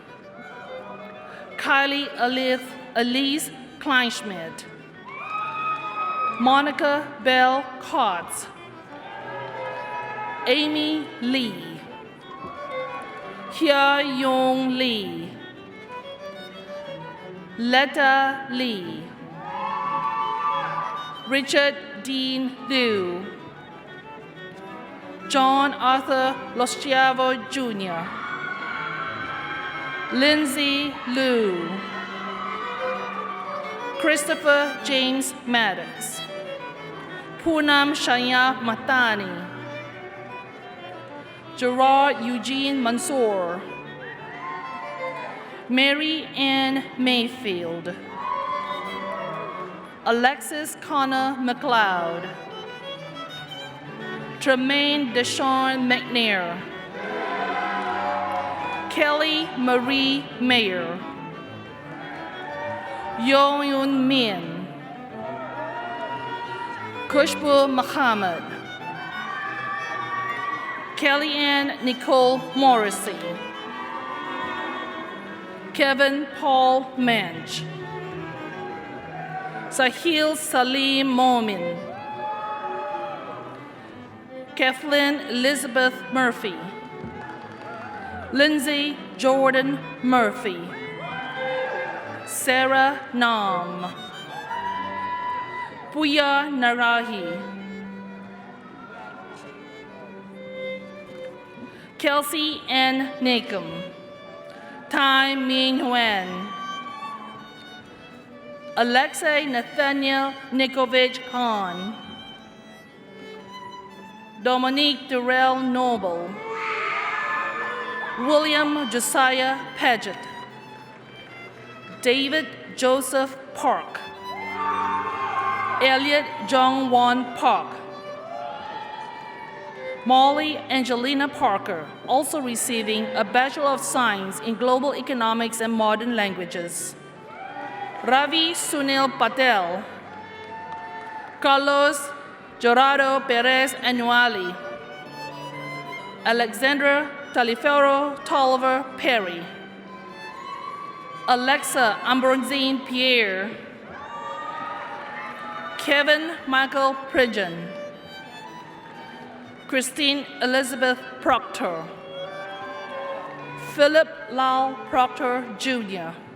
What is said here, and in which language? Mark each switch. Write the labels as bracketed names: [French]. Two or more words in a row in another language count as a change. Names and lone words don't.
[English] Kylie Elise Kleinschmidt, Monica Bell Kotz, Amy Lee, Hya Young Lee, Letta Lee, Richard Dean Liu, John Arthur Loschiavo Jr., Lindsay Liu, Christopher James Maddox, Poonam Shaya Matani, Gerard Eugene Mansour, Mary Ann Mayfield, Alexis Connor McLeod, Tremaine Deshawn McNair, Kelly Marie Mayer, Yo Yun Min, Kushbu Muhammad, Kellyanne Nicole Morrissey, Kevin Paul Mensch, Sahil Salim Momin, Kathleen Elizabeth Murphy, Lindsay Jordan Murphy, Sarah Nam, Puya Narahi, Kelsey N. Nakum, Tai Min Nguyen, Alexei Nathaniel Nikovich Hahn, Dominique Durrell Noble, William Josiah Paget, David Joseph Park, Elliot Jong Won Park, Molly Angelina Parker, also receiving a Bachelor of Science in Global Economics and Modern Languages. Ravi Sunil Patel, Carlos Gerardo Perez Anuali, Alexandra Taliferro Tolliver Perry, Alexa Ambrosine Pierre, Kevin Michael Pridgeon, Christine Elizabeth Proctor, Philip Lau Proctor Jr.,